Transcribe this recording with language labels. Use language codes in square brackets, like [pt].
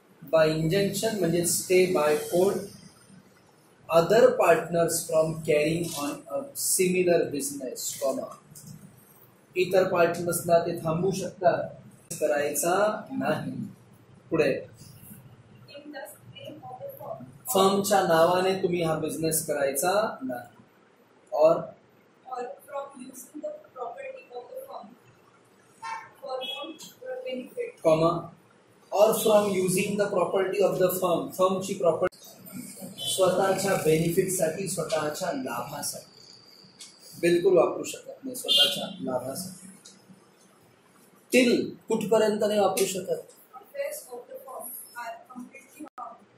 [en] by injunction म्हणजे stay by court other partners from carrying on a similar business, comma, [mr] इतर पार्टनर्सला ते थांबवू शकतात, करायचा नाही. पुढे [en] in the name of the firm [mr] फर्मच्या नावाने तुम्ही हा बिझनेस करायचा नाही. और [en] or from using the property of the firm for own benefit, [mr] comma, और [en] from using the property of the firm, [mr] फर्मची property स्वतःच्या बेनिफिटसाठी, स्वतःच्या लाभासाठी बिलकुल वापरू शकत नाही, स्वतःच्या लाभासाठी. टिल कुठपर्यंत नाही वापरू शकत, [en] affairs of the firm are completely wrong.